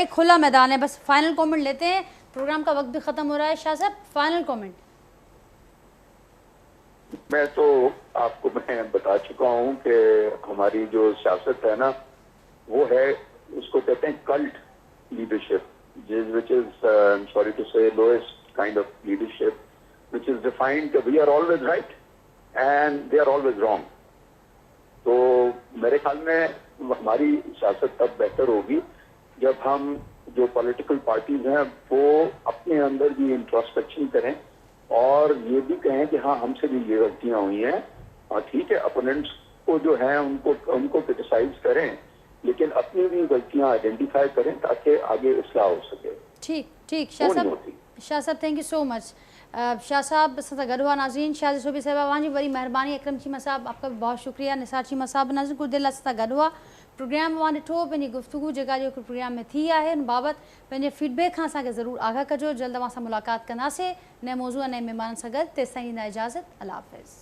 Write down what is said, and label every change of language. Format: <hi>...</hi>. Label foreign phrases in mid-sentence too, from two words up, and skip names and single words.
<ur>بھائی کھلا میدان ہے. بس</ur> <en>final comment</en> <ur>لیتے ہیں، پروگرام کا وقت بھی ختم ہو رہا ہے. شاہ صاحب</ur> <en>final comment.</en> <ur>میں تو آپ کو میں بتا چکا ہوں کہ ہماری جو سیاست ہے نا وہ ہے، اس کو کہتے ہیں</ur> <en>cult leadership, which is I'm sorry to say lowest kind of leadership, which is defined that we are always right and they are always wrong.</en> <ur>تو میرے خیال میں ہماری سیاست تب بہتر ہوگی جب ہم جو</ur> <en>political parties</en> <ur>ہیں وہ اپنے اندر بھی انٹروسپیکشن کریں اور یہ بھی کہیں کہ ہاں ہم سے بھی یہ غلطیاں ہوئی ہیں، اور ٹھیک ہے اپوننٹس کو جو ہے ان کو کریٹیسائز کریں، لیکن اپنی بھی غلطیاں آئیڈینٹیفائی کریں تاکہ آگے اصلاح ہو سکے. ٹھیک شاہ صاحب</ur> <en>thank you so much.</en> <sd>शाह साहब सां गॾु नाज़रीन, शाह सूबी साहिबा वांजी वरी महिरबानी।</sd> <ur>اکرم چیمہ صاحب آپ کا بھی بہت شکریہ.</ur> <sd>निसार चीमा साहब नाज़रीन कुछ दिल सां गॾु प्रोग्राम मां ॾिठो, पंहिंजी गुफ्तगू जेका जो प्रोग्राम में थी आहे उन बाबति पंहिंजे फीडबैक खां असांखे ज़रूरु आगाह कजो। जल्द असां मुलाक़ात कंदासीं नए मौज़ू नए महिमाननि सां गॾु। तेसिताईं ॾींदा इजाज़त। अल्लाह हाफ़िज़।</sd>